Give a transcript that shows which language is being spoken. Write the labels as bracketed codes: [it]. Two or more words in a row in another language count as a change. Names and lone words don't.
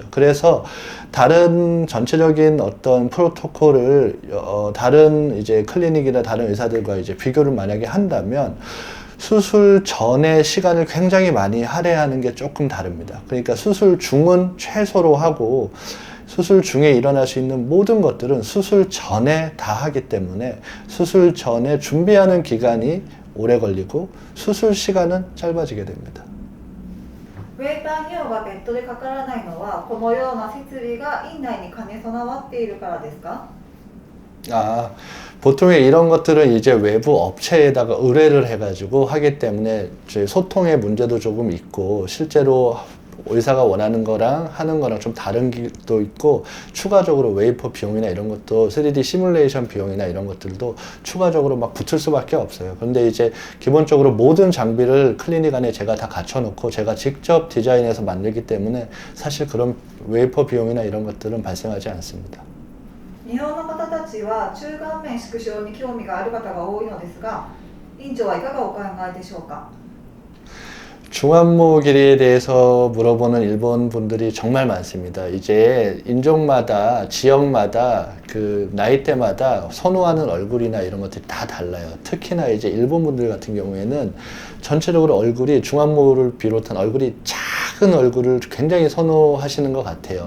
[ko] 그래서 다른 전체적인 어떤 프로토콜을 다른 이제 클리닉이나 다른 의사들과 이제 비교를 만약에 한다면 수술 전의 시간을 굉장히 많이 할애하는 게 조금 다릅니다. 그러니까 수술 중은 최소로 하고 수술 중에 일어날 수 있는 모든 것들은 수술 전에 다 하기 때문에 수술 전에 준비하는 기간이 오래 걸리고 수술 시간은 짧아지게 됩니다. [ja] ウェイパー費用が別途でかからないのはこのような設備が院内に兼ね備わっているからですか？ [ko] 보통의 이런 것들은 이제 외부 업체에다가 의뢰를 해가지고 하기 때문에 소통의 문제도 조금 있고 실제로 의사가 원하는 거랑 하는 거랑 좀 다른 것도 있고 추가적으로 웨이퍼 비용이나 이런 것도 3D 시뮬레이션 비용이나 이런 것들도 추가적으로 막 붙을 수밖에 없어요. 그런데 이제 기본적으로 모든 장비를 클리닉 안에 제가 다 갖춰놓고 제가 직접 디자인해서 만들기 때문에 사실 그런 웨이퍼 비용이나 이런 것들은 발생하지 않습니다. [ja] 日本の方たちは中顔面縮小に興味がある方が多いのですが、院長はいかがお考えでしょうか？ [ko] 중안모 길이에 대해서 물어보는 일본 분들이 정말 많습니다. 이제 인종마다, 지역마다, 그 나이대마다 선호하는 얼굴이나 이런 것들이 다 달라요. 특히나 이제 일본 분들 같은 경우에는 전체적으로 얼굴이 중안모를 비롯한 얼굴이 작은 얼굴을 굉장히 선호하시는 것 같아요.